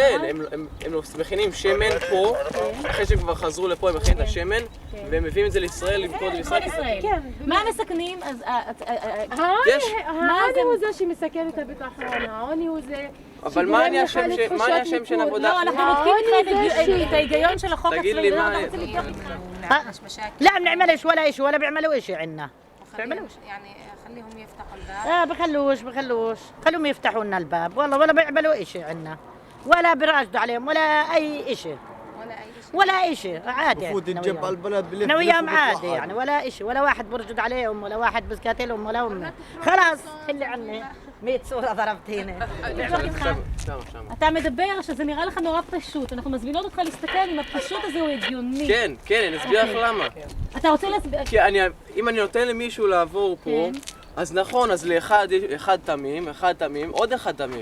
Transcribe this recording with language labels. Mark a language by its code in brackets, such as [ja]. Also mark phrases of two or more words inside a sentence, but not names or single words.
[he] כן, הם מכינים שמן פה, אחרי שהם כבר חזרו לפה הם מכינים את השמן, והם מביאים את זה לישראל, למכור את זה לישראל. מה הם מסכנים? אז... העוני הוא זה שמסכן את הביטחון, העוני הוא זה... אבל מה אני השם של עבודה? לא, אנחנו בודקים איתך את ההיגיון של החוק תגיד אצלנו, לי מה... אנחנו רוצים לבדוק איתך. [ar] لا بنعملش ولا شيء ولا بيعملوا شيء عندنا. بيعملوش يعني خليهم يفتحوا الباب. بخلوش خلوهم يفتحوا لنا الباب والله ولا بيعملوا شيء عندنا ولا بيراجدوا عليهم ولا اي شيء. ولا اي ولا إشي عادي. المفروض ينجب على البلد بلف أنا وياهم عادي يعني ولا إشي، ولا واحد برجد عليهم ولا واحد بسكاتلهم ولا هم. خلاص خلي عني 100 صورة ضربت هنا. [he] אתה מדבר שזה נראה לך נורא פשוט, אנחנו מזמינות אותך להסתכל אם הפשוט הזה הוא הגיוני. כן, כן, אני אסביר לך למה. אתה רוצה להסביר? כי אם אני נותן למישהו לעבור פה, אז נכון, אז לאחד אחד תמים, עוד אחד תמים.